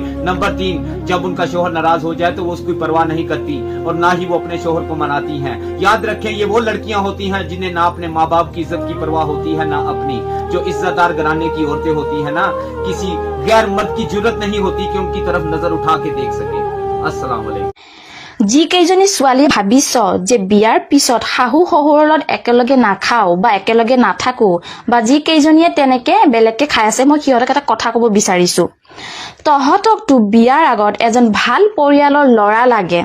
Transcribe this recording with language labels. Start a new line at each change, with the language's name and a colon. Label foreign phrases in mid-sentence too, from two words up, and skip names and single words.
Hindi: नंबर 3, जब उनका शोहर नाराज हो जाए तो वो उसकी परवाह नहीं करती और ना ही वो अपने शोहर को मनाती हैं। याद रखें, ये वो लड़कियां होती हैं जिन्हें ना अपने माँ बाप की इज्जत की परवाह होती है ना अपनी। जो इज्जतदार घराने की औरतें होती है ना, किसी गैर मर्द की जरूरत नहीं होती कि उनकी तरफ नजर उठा के देख सके।
Arabic: السلام عليكم.
Assamese: যিকেইজনী ছোৱালী ভাবিছ যে বিয়াৰ পিছত শাহু শহুৰৰ লগত একেলগে নাখাও বা একেলগে নাথাকো বা যিকেইজনীয়ে তেনেকে বেলেগকে খাই আছে, মই সিহঁতক এটা কথা ক'ব বিচাৰিছো। তহঁতকতো বিয়াৰ আগত এজন ভাল পৰিয়ালৰ ল'ৰা লাগে।